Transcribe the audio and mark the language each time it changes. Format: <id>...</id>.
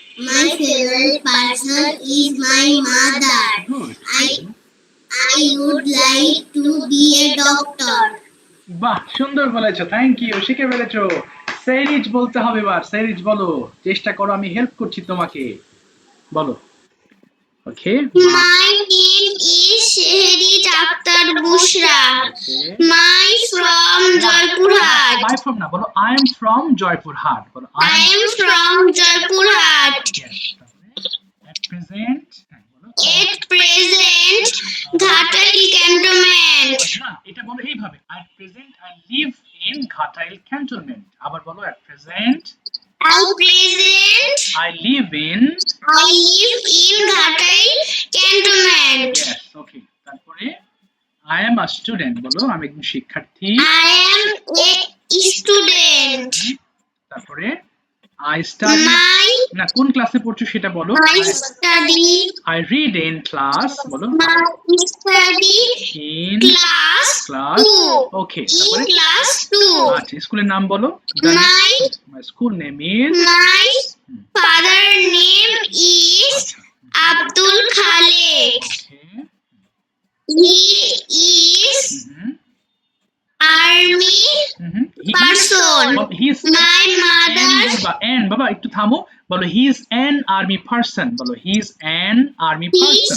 <en>My favorite person is my mother. Good, I would like to be a doctor.</en> <bn>বাহ, সুন্দর বলেছো,</bn> <en>thank you,</en> <bn>শিখে ফেলেছো। সেরিজ বলতে হবে এবার, সেরিজ বলো, চেষ্টা করো, আমি হেল্প করছি তোমাকে, বলো।</bn> <en>Okay, My name is Shehri Akhtar Bushra. My from Joypurhat. By from</en> <bn>না, বলো</bn> <en>I am from Joypurhat,</en> <bn>বলো</bn> <en>I am from Joypurhat. At present,</en> <bn>বলো</bn> <en>At present, Ghatai Cantonment.</en> <bn>না, এটা বলো এইভাবে,</bn> <en>at present I live in Ghatail cantonment,</en> <bn>আবার বলো</bn> <en>at present At present, I live in, I live in Ghatai Cantonment. yes, okay,</en> <bn>তারপরে</bn> <en>I am a student,</en> <bn>বলো আমি একজন শিক্ষার্থী,</bn> <en>I am a student.</en> <bn>তারপরে</bn> <en>I study, My</en> <bn>না কোন ক্লাসে পড়ছো সেটা বলো,</bn> <en>study I read in class,</en> <bn>বলো</bn> <en>study in class class, 2. okay, In</en> <bn>তারপরে</bn> <en>class 2.</en> <bn>আচ্ছা, স্কুলের নাম বলো,</bn> <en>my school name is, My father name is Abdul Khalik. okay, He is army person. he is My mother's and</en> <bn>বাবা একটু থামো, বলো</bn> <en>he is an army person,</en> <bn>বলো</bn> <en>he is an army person,</en>